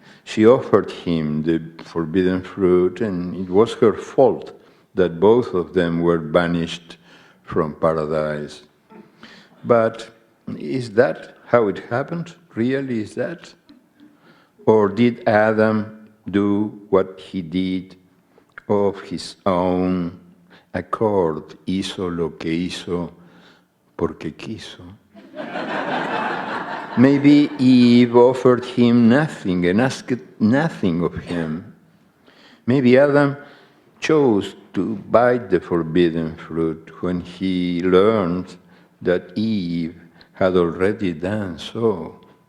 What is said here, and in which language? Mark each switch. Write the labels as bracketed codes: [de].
[en] She offered him the forbidden fruit, and it was her fault that both of them were banished from paradise. But is that how it happened? Really, is that? Or did Adam do what he did of his own accord? [es] Hizo lo que hizo porque quiso. [en] Maybe Eve offered him nothing and asked nothing of him. Maybe Adam chose to bite the forbidden fruit when he learned that Eve had already done so.